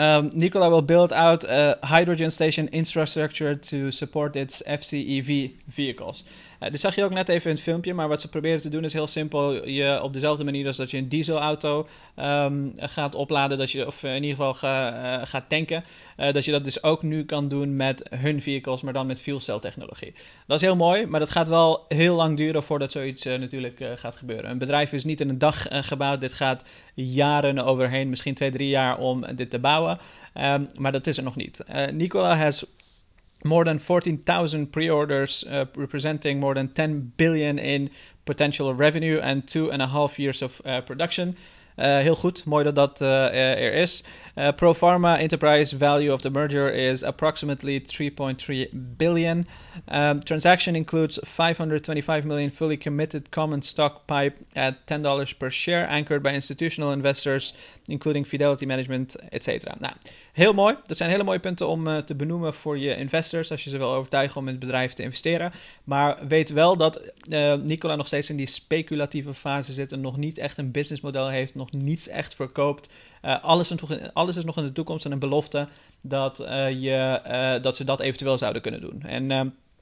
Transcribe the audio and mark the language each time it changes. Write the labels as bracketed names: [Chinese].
[English] Nikola will build out a hydrogen station infrastructure to support its FCEV vehicles. [Dutch] Dit zag je ook net even in het filmpje, maar wat ze proberen te doen is heel simpel. Je op dezelfde manier als dat je een dieselauto gaat opladen, of in ieder geval gaat tanken, dat je dat dus ook nu kan doen met hun vehicles, maar dan met fuel cell technologie. Dat is heel mooi, maar dat gaat wel heel lang duren voordat zoiets natuurlijk gaat gebeuren. Een bedrijf is niet in een dag gebouwd, dit gaat jaren overheen, misschien 2-3 jaar om dit te bouwen, maar dat is er nog niet. [English] Nikola has more than 14,000 pre-orders, representing more than 10 billion in potential revenue and 2.5 years of production. [Dutch] Heel goed, mooi dat dat er is. [English] Pro forma enterprise value of the merger is approximately 3.3 billion. Transaction includes 525 million fully committed common stock pipe at $10 per share, anchored by institutional investors, including Fidelity Management, etc. [Dutch] Nou, heel mooi. Dat zijn hele mooie punten om te benoemen voor je investors, als je ze wil overtuigen om in het bedrijf te investeren. Maar weet wel dat Nikola nog steeds in die speculatieve fase zit en nog niet echt een businessmodel heeft, nog niets echt verkoopt. Alles is nog in de toekomst en een belofte dat ze dat eventueel zouden kunnen doen. En